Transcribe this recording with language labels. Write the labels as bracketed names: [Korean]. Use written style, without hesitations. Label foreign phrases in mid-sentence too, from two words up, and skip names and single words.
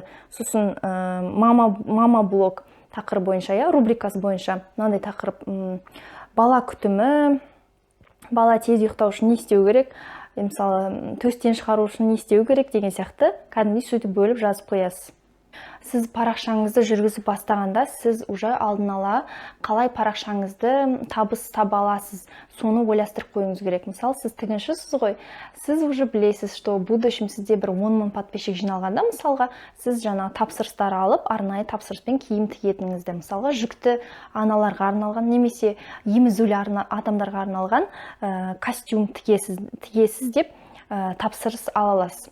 [Kazakh] Сосын мама блог тақырып бойынша, рубрикасы бойынша мынандай тақырып: бала күтімі, бала тез ұйықтау үшін не істеу керек, мысалы, төстен шығару үшін не істеу керек деген сияқты кәдімгідей сөйтіп бөліп жазып қоясыз. Сіз парақшаңызды жүргізіп бастағанда, сіз уже алдын ала қалай парақшаңызды табыс таба аласыз, соны ойластырып қоюыңыз керек. Мысалы, сіз тігіншісіз ғой, сіз уже білесіз, [Russian] что в будущем [Kazakh] сізде бір 10 мың подписчик жиналғанда, мысалға, сіз жаңа тапсырыстар алып, арнайы тапсырыспен киім тігетініңізді, мысалға, жүкті аналарға арналған, немесе емізулі адамдарға арналған костюм тігесіз деп тапсырыс ала аласыз.